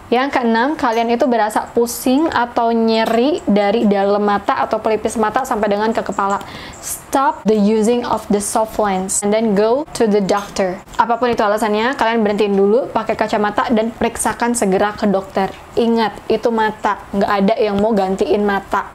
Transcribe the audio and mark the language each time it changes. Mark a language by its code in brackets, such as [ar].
[id] Yang keenam, kalian itu berasa pusing atau nyeri dari dalam mata atau pelipis mata sampai dengan ke kepala. [en] stop the using of the soft lens and then go to the doctor. [id] Apapun itu alasannya, kalian berhentiin dulu, pakai kacamata, dan periksakan segera ke dokter. Ingat, itu mata, nggak ada yang mau gantiin mata.